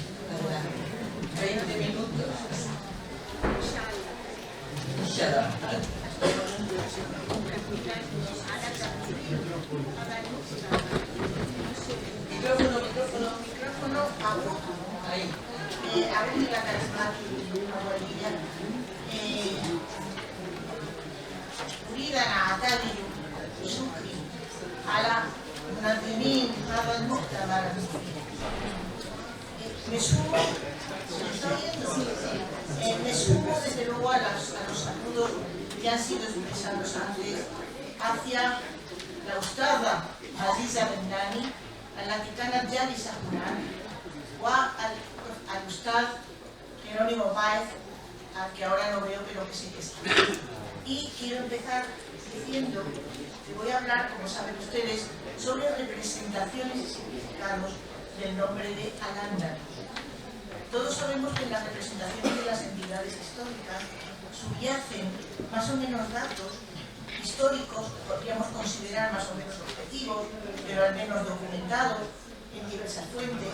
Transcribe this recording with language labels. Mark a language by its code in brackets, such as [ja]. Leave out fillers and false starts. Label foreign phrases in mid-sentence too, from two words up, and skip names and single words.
[es] 20 minutos. Inshallah. Micrófono, agua. Ahí. Abrir la carismática, [ar] أريدنا أعتذر بشكري على منظمين هذا المؤتمر. [es] Me sumo desde luego a los saludos que han sido expresados antes hacia la ustada Aziza Bendani, [ar] التي كانت جالسة هنا، والأستاذ [es] Jerónimo Páez, al que ahora no veo pero que sí que está. Y quiero empezar diciendo que voy a hablar, como saben ustedes, sobre representaciones y significados del nombre de Al-Ándalus. Todos sabemos que en las representaciones de las entidades históricas subyacen más o menos datos históricos, podríamos considerar más o menos objetivos, pero al menos documentados en diversas fuentes.